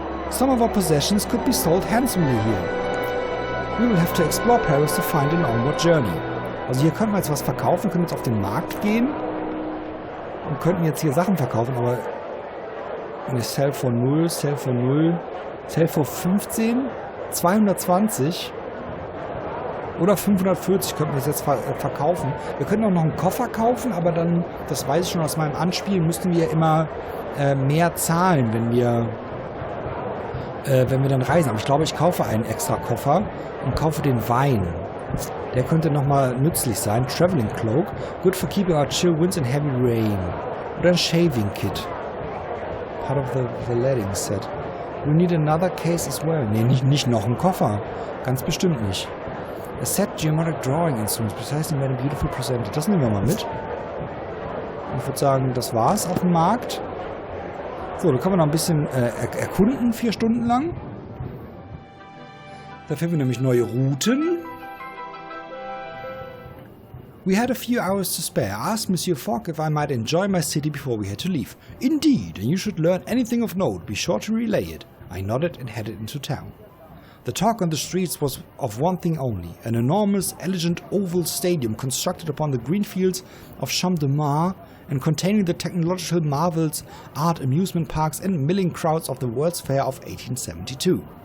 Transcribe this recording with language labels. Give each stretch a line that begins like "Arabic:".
English: Some of our possessions could be sold handsomely here. We will have to explore Paris to find an onward journey.
German: Also hier können wir jetzt was verkaufen, können jetzt auf den Markt gehen und könnten jetzt hier Sachen verkaufen, aber Eine
English: Sell for 0, Sell for 0, Sell for 15,
German: 220 oder 540 könnten wir es jetzt verkaufen. Wir können auch noch einen Koffer kaufen, aber dann, das weiß ich schon aus meinem Anspiel, müssten wir immer mehr zahlen, wenn wir dann reisen. Aber ich glaube, ich kaufe einen extra Koffer und kaufe den Wein. Der könnte nochmal nützlich sein.
English: Traveling Cloak. Good for keeping out chill winds and heavy rain.
German: Oder ein
English: Shaving Kit. Part of the letting set. We need another case as well.
German: Nee, nicht noch ein Koffer. Ganz bestimmt nicht.
English: A set geometric drawing instruments. Precisely made and beautiful presented.
German: Das nehmen wir mal mit. Und ich würde sagen, das war's auf dem Markt. So, da können wir noch ein bisschen erkunden, 4 Stunden lang. Da finden wir nämlich neue Routen.
English: We had a few hours to spare. I asked Monsieur Fogg if I might enjoy my city before we had to leave. Indeed, and you should learn anything of note. Be sure to relay it. I nodded and headed into town. The talk on the streets was of one thing only, an enormous, elegant oval stadium constructed upon the green fields of Champ de Mars and containing the technological marvels, art, amusement parks and milling crowds of the World's Fair of 1872.